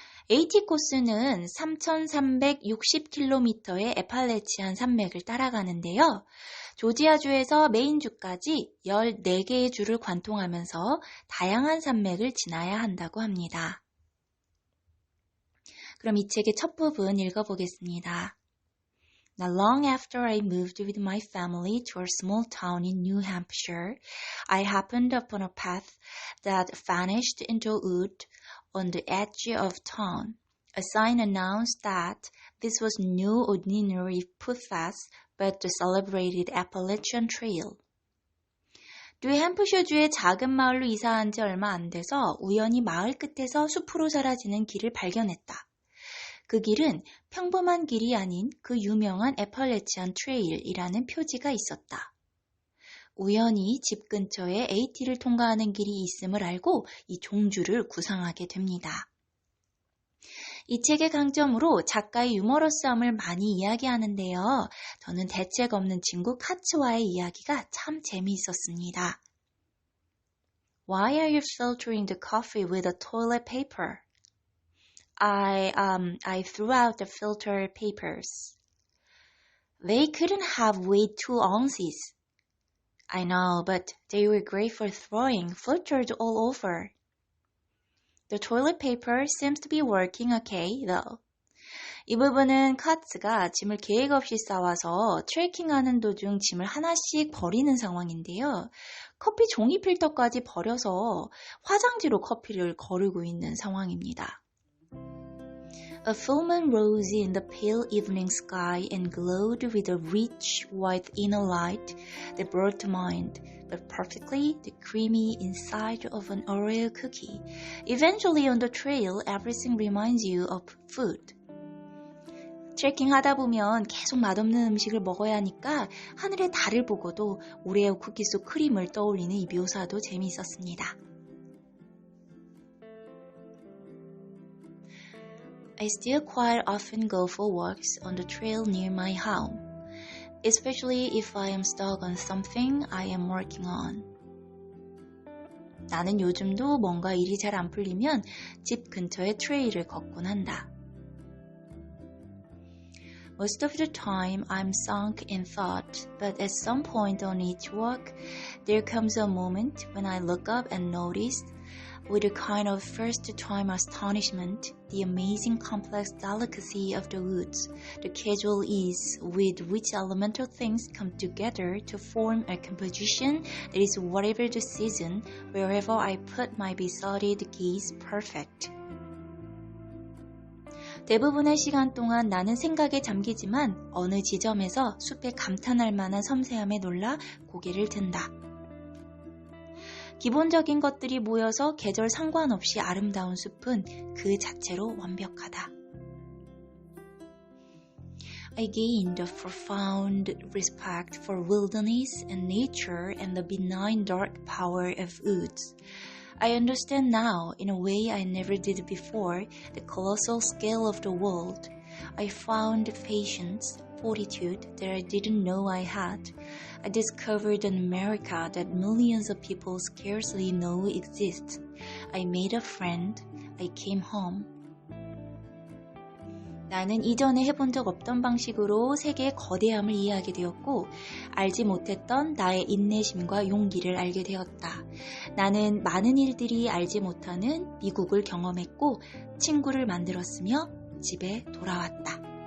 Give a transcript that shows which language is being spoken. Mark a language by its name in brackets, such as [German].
[Korean] AT 코스는 3,360km의 에팔레치안 산맥을 따라가는데요. 조지아주에서 메인주까지 14개의 주를 관통하면서 다양한 산맥을 지나야 한다고 합니다. 그럼 이 책의 첫 부분 읽어보겠습니다. [English] Now, long after I moved with my family to a small town in New Hampshire, I happened upon a path that vanished into a wood on the edge of town. A sign announced that this was no ordinary footpath, but the celebrated Appalachian Trail. [Korean] 뉴햄프셔주의 작은 마을로 이사한 지 얼마 안 돼서 우연히 마을 끝에서 숲으로 사라지는 길을 발견했다. 그 길은 평범한 길이 아닌 그 유명한 에팔레치안 트레일이라는 표지가 있었다. 우연히 집 근처에 AT를 통과하는 길이 있음을 알고 이 종주를 구상하게 됩니다. 이 책의 강점으로 작가의 유머러스함을 많이 이야기하는데요. 저는 대책 없는 친구 카츠와의 이야기가 참 재미있었습니다. [English] Why are you filtering the coffee with a toilet paper? I threw out the filter papers. They couldn't have weighed 2 ounces. I know, but they were great for throwing, filtered all over. The toilet paper seems to be working okay, though. [Korean] 이 부분은 카츠가 짐을 계획 없이 싸와서 트레킹하는 도중 짐을 하나씩 버리는 상황인데요. 커피 종이 필터까지 버려서 화장지로 커피를 거르고 있는 상황입니다. [English] A full moon rose in the pale evening sky and glowed with a rich white inner light that brought to mind but perfectly the creamy inside of an Oreo cookie. Eventually on the trail, everything reminds you of food. [Korean] 트레킹 하다 보면 계속 맛없는 음식을 먹어야 하니까 하늘의 달을 보고도 오레오 쿠키 속 크림을 떠올리는 이 묘사도 재미있었습니다. [English] I still quite often go for walks on the trail near my home, especially if I am stuck on something I am working on. [Korean] 나는 요즘도 뭔가 일이 잘 안 풀리면 집 근처의 트레일을 걷곤 한다. [English] Most of the time I'm sunk in thought, but at some point on each walk, there comes a moment when I look up and notice, with a kind of first-time astonishment, the amazing complex delicacy of the woods, the casual ease with which elemental things come together to form a composition that is whatever the season, wherever I put my besotted gaze, perfect. [Korean] 대부분의 시간 동안 나는 생각에 잠기지만 어느 지점에서 숲에 감탄할 만한 섬세함에 놀라 고개를 든다. 기본적인 것들이 모여서 계절 상관없이 아름다운 숲은 그 자체로 완벽하다. [English] I gained a profound respect for wilderness and nature and the benign dark power of woods. I understand now, in a way I never did before, the colossal scale of the world. I found patience, fortitude that I didn't know I had. I discovered an America that millions of people scarcely know exists. I made a friend. I came home. [Korean] 나는 이전에 해본 적 없던 방식으로 세계의 거대함을 이해하게 되었고 알지 못했던 나의 인내심과 용기를 알게 되었다. 나는 많은 일들이 알지 못하는 미국을 경험했고 친구를 만들었으며 집에 돌아왔다.